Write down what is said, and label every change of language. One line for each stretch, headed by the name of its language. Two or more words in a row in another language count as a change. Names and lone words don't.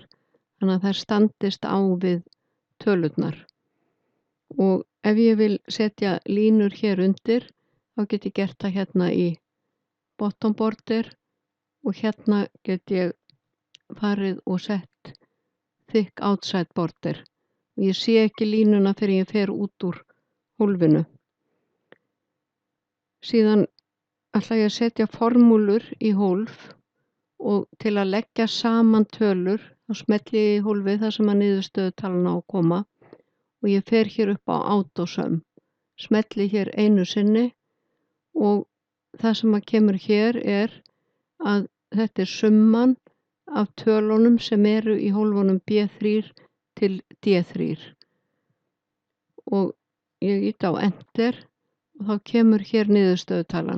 Icelandic: Þannig að þær standist á við tölurnar. Og ef ég vil setja línur hér undir, þá get ég gert það hérna í
English: bottom border
Icelandic: og hérna get ég farið og sett
English: thick outside border.
Icelandic: Ég sé ekki línuna fyrir ég fer út úr hólfinu. Síðan ætla ég að setja formúlur í hólf og til að leggja saman tölur þá smelli ég í hólfið þar sem að niðurstöðutalan á að koma og ég fer hér upp á AutoSum, smelli hér einu sinni og það sem að kemur hér að þetta summan af tölunum sem eru í hólfunum B3 til D3 og ég ýti á Enter og þá kemur hér niðurstöðutalan.